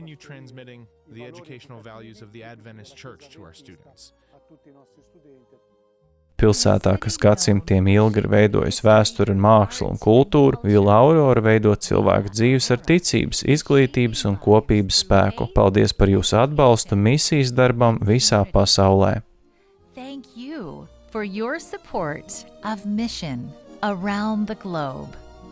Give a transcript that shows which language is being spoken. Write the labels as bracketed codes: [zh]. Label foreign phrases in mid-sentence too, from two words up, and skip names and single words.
[lv] Pilsētā, kas gadsimtiem ilgi ir veidojusi vēsturi un mākslu un kultūru, Villa Aurora veido cilvēku dzīves ar ticības, izglītības un kopības spēku. Paldies par jūsu atbalstu misijas darbam visā pasaulē. [en] Thank you for your support of mission around the globe.